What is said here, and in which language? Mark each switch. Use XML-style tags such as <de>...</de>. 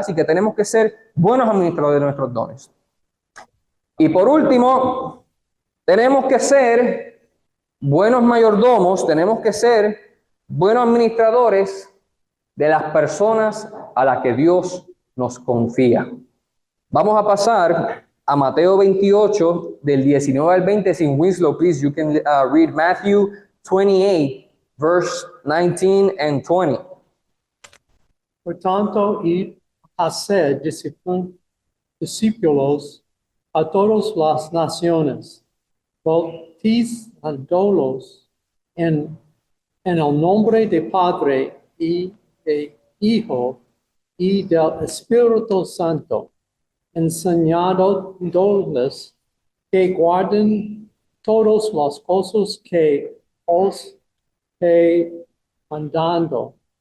<es>Así que tenemos que ser buenos administradores de nuestros dones. Y por último, Tenemos que ser buenos mayordomos, tenemos que ser buenos administradores de las personas a las que Dios nos confía. Vamos a pasar a Mateo 28, del 19 al 20.</es> <en>Sin Winslow, please, you can read Matthew 28, verse 19 and 20.</en> <es>Por tanto, id a ser discípulos a todas las naciones, bautizándolos en el nombre del Padre y del Hijo y del Espíritu Santo, enseñándoles que guarden todas las cosas que os he mandado.</es>